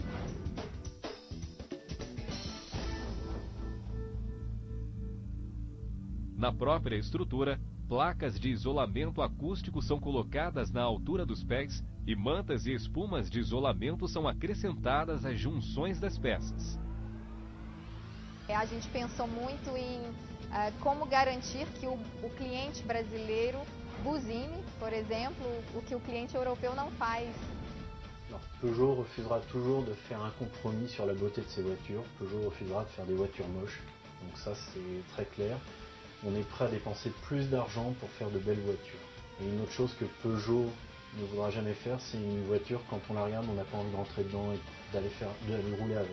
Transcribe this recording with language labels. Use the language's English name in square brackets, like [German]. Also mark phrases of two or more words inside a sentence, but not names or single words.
[Portuguese] Na própria estrutura, placas de isolamento acústico são colocadas na altura dos pés e mantas e espumas de isolamento são acrescentadas às junções das peças. A gente pensou muito em como garantir que o cliente brasileiro buzine, por exemplo, o que o cliente europeu não faz. [French] Alors, Peugeot refusera toujours de faire un compromis sur la beauté de ses voitures. Peugeot refusera de faire des voitures moches. Donc ça, c'est très clair. On est prêt à dépenser plus d'argent pour faire de belles voitures. Et une autre chose que Peugeot ne voudra jamais faire, c'est une voiture, quand on la regarde, on n'a pas envie de rentrer dedans et d'aller rouler avec.